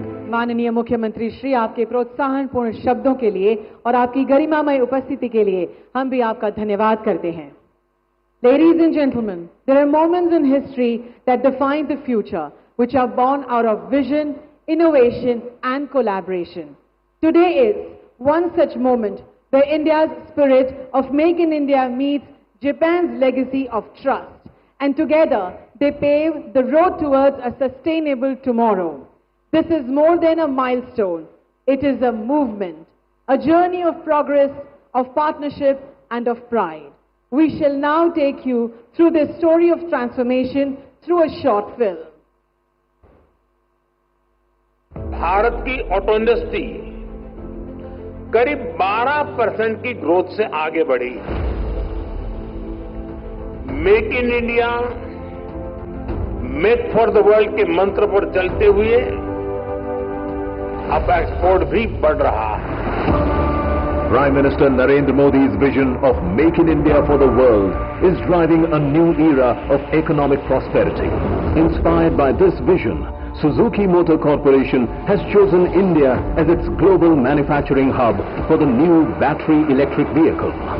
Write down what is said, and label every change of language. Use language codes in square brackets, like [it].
[hi] माननीय मुख्यमंत्री श्री, आपके प्रोत्साहनपूर्ण शब्दों के लिए और आपकी गरिमामय उपस्थिति के लिए हम भी आपका धन्यवाद करते हैं। [en] Ladies and gentlemen, there are moments in history that define the future, which are born out of vision, innovation, and collaboration. Today is one such moment where India's spirit of Make in India meets Japan's legacy of trust, and together they pave the road towards a sustainable tomorrow. This is more than a milestone. It is a movement, a journey of progress, of partnership, and of pride. We shall now take you through this story of transformation through a short film. [hi] Bharat की auto industry करीब 12% की growth से आगे बढ़ी। Make in India, make for the world के मंत्र पर चलते हुए अब एक्सपोर्ट भी बढ़ रहा है। [en] Prime Minister Narendra Modi's vision of Make in India for the world is driving a new era of economic prosperity. Inspired by this vision, Suzuki Motor Corporation has chosen India as its global manufacturing hub for the new battery electric vehicle.